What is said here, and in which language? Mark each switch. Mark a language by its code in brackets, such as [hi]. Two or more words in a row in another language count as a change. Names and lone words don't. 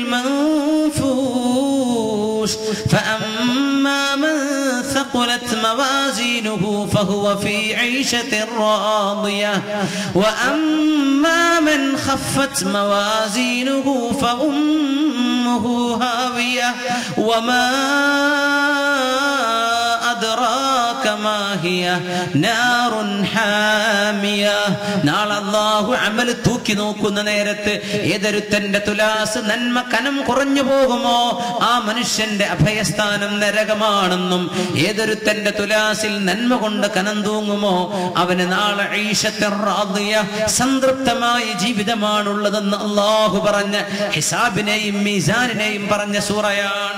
[ar] المنفوش فأما من ثقلت موازينه فهو في عيشة راضية وأما من خفت موازينه فأمه هاوية وما أدراك ما هي نار حامية. [ml] നാളെ അല്ലാഹു അമൽ തൂക്കി നോക്കുന്ന നേരത്ത് ഏതൊരുത്തന്റെ തുലാസ് നന്മ കനം കുറഞ്ഞു പോകുമോ ആ മനുഷ്യന്റെ അഭയസ്ഥാനം നരകമാണെന്നും ഏതൊരുത്തന്റെ തുലാസിൽ നന്മ കൊണ്ട് കനം തൂങ്ങുമോ അവന് നാളെ [ar] عيشة راضية [ml] സംതൃപ്തമായ ജീവിതമാണുള്ളതെന്ന് അല്ലാഹു പറഞ്ഞ ഹിസാബിനെയും മീസാനിനെയും പറഞ്ഞ സൂറയാണ്.